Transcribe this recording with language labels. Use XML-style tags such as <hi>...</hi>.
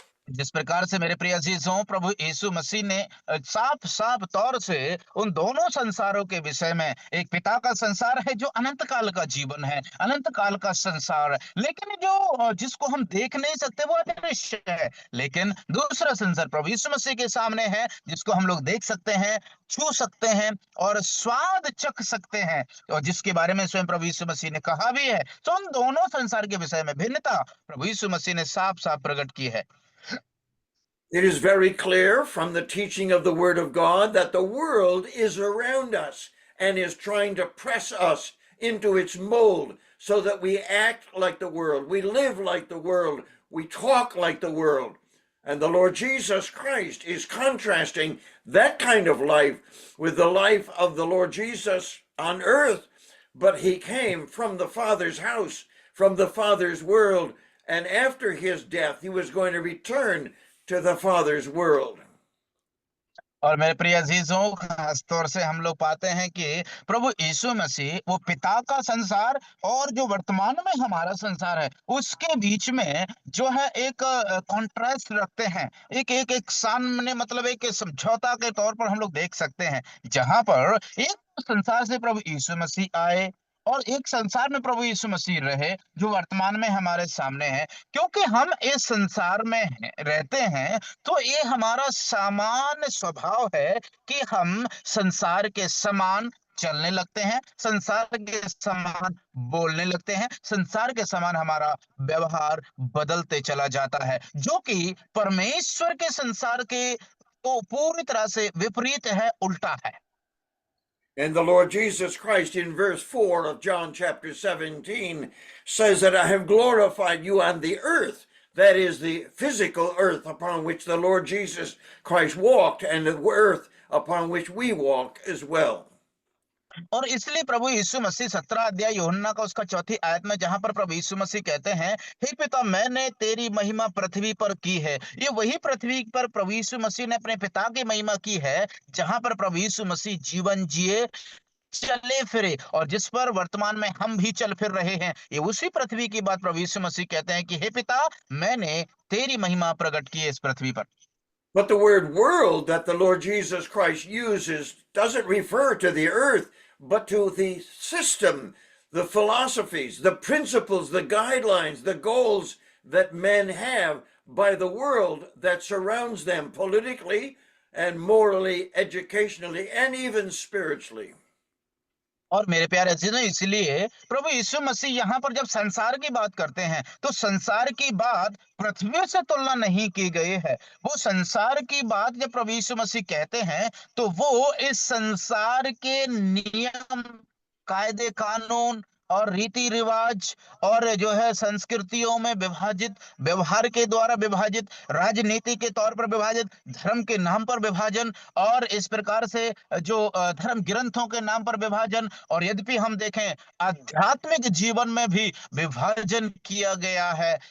<hi>जिस प्रकार से मेरे प्रिय अजीजों, प्रभु यीशु मसीह ने साफ साफ तौर से उन दोनों संसारों के विषय में, एक पिता का संसार है जो अनंत काल का जीवन है, अनंत काल का संसार, लेकिन जो जिसको हम देख नहीं सकते वो अदृश्य है, लेकिन दूसरा संसार प्रभु यीशु मसीह के सामने है जिसको हम लोग देख सकते हैं, छू सकते हैं और स्वाद चख सकते हैं, और जिसके बारे में स्वयं प्रभु यीशु मसीह ने कहा भी है. तो उन दोनों संसार के विषय में भिन्नता प्रभु यीशु मसीह ने साफ साफ प्रकट की है.</hi> <en>It is very clear from the teaching of the Word of God that the world is around us and is trying to press us into its mold so that we act like the world, we live like the world, we talk like the world. And the Lord Jesus Christ is contrasting that kind of life with the life of the Lord Jesus on earth, but he came from the Father's house, from the Father's world, and after his death, he was going to return to the Father's world.</en> <hi>और मेरे प्रिय अजीजों, खास तौर से हम लोग पाते हैं कि प्रभु यीशु मसीह वो पिता का संसार और जो वर्तमान में हमारा संसार है उसके बीच में जो है एक कॉन्ट्रास्ट रखते हैं। एक सामने मतलब एक समझौता के तौर पर हम लोग देख सकते हैं, जहां पर एक संसार से प्रभु यीशु मसीह आए और एक संसार में प्रभु यीशु मसीह रहे जो वर्तमान में हमारे सामने है। क्योंकि हम इस संसार में रहते हैं, तो ये हमारा सामान्य स्वभाव है कि हम संसार के समान चलने लगते हैं, संसार के समान बोलने लगते हैं, संसार के समान हमारा व्यवहार बदलते चला जाता है, जो कि परमेश्वर के संसार के तो पूरी तरह से विपरीत है, उल्टा है।</hi> <en>And the Lord Jesus Christ in verse 4 of John chapter 17 says that I have glorified you on the earth. That is the physical earth upon which the Lord Jesus Christ walked and the earth upon which we walk as well.</en> <hi>और इसलिए प्रभु यीशु मसीह 17 अध्याय यूहन्ना का उसका चौथी आयत में जहां पर प्रभु यीशु मसीह कहते हैं, हे पिता मैंने तेरी महिमा पृथ्वी पर की है। ये वही पृथ्वी पर प्रभु यीशु मसीह ने अपने पिता की महिमा की है, जहां पर प्रभु यीशु मसीह जीवन जिए, चले फिरे और जिस पर वर्तमान में हम भी चल फिर रहे हैं। ये उसी पृथ्वी की बात प्रभु यीशु मसीह कहते हैं कि हे पिता मैंने तेरी महिमा प्रकट की है इस पृथ्वी पर।</hi> <en>But the word world that the Lord Jesus Christ uses doesn't refer to the earth, but to the system, the philosophies, the principles, the guidelines, the goals that men have by the world that surrounds them politically and morally, educationally, and even spiritually.</en> <hi>और मेरे प्यारे अजीजों, इसलिए प्रभु यीशु मसीह यहाँ पर जब संसार की बात करते हैं तो संसार की बात पृथ्वी से तुलना नहीं की गई है। वो संसार की बात जब प्रभु यीशु मसीह कहते हैं तो वो इस संसार के नियम, कायदे कानून और रीति रिवाज और जो है संस्कृतियों में विभाजित, व्यवहार के द्वारा विभाजित, राजनीति के तौर पर विभाजित, धर्म के नाम पर विभाजन और इस प्रकार से जो धर्म ग्रंथों के नाम पर विभाजन, और यद्यपि हम देखें आध्यात्मिक जीवन में भी विभाजन किया गया है।</hi>